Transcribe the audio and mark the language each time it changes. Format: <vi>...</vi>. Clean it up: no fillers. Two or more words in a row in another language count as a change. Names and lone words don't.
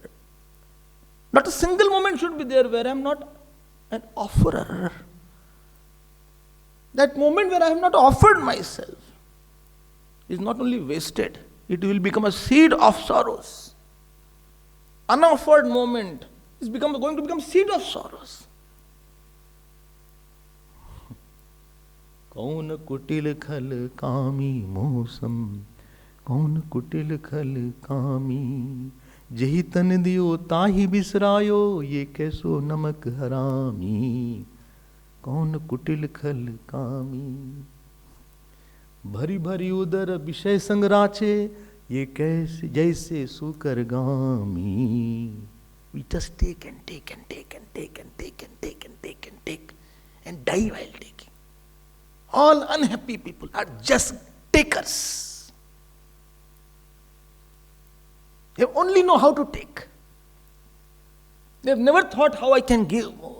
<en>Not a single moment should be there where I am not an offerer. That moment where I have not offered myself is not only wasted, it will become a seed of sorrows. Unoffered moment is going to become seed of sorrows.</en> <bra>कौन कुटिल खल कामी मोसम, कौन कुटिल खल कामी, जेहि तन दियो ताहि बिसरायो, ये कैसो नमक हरामी, कौन कुटिल खल कामी, भरि भरि उदर विषय संग रचे, ये कैसे जैसे सुकर गामी.</bra> <en>We just take and take and take and take and take and take and take and take and die while taking. All unhappy people are just takers. They only know how to take. They have never thought how I can give more.</en>